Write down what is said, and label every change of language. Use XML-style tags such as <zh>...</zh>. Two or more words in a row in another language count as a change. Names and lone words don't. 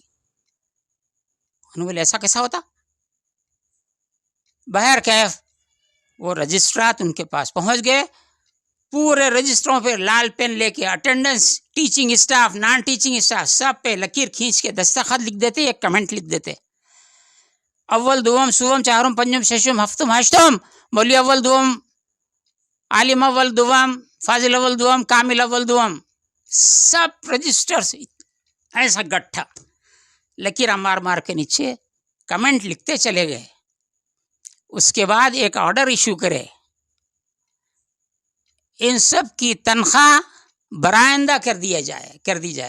<ur>انہوں نے بولے ایسا کیسا ہوتا۔ بہر کیف وہ رجسٹرات ان کے پاس پہنچ گئے، پورے رجسٹروں پہ لال پین لے کے اٹینڈنس،</ur> <en>teaching staff, non teaching staff,</en> <ur>سب پہ لکیر کھینچ کے دستخط لکھ دیتے، ایک کمنٹ لکھ دیتے۔ اول دوم سوم چہارم پنجم ششم ہفتم ہشتم مولوی اول دوم عالم اول دوم فاضل اول دوم کامل اول دوم سب رجسٹر سے ایسا گٹھا لکیر مار مار کے نیچے کمنٹ لکھتے چلے گئے. اس کے بعد ایک</ur> <en>order issue</en> <ur>کرے ان سب کی تنخواہ برآمدہ کر دی جائے.</ur>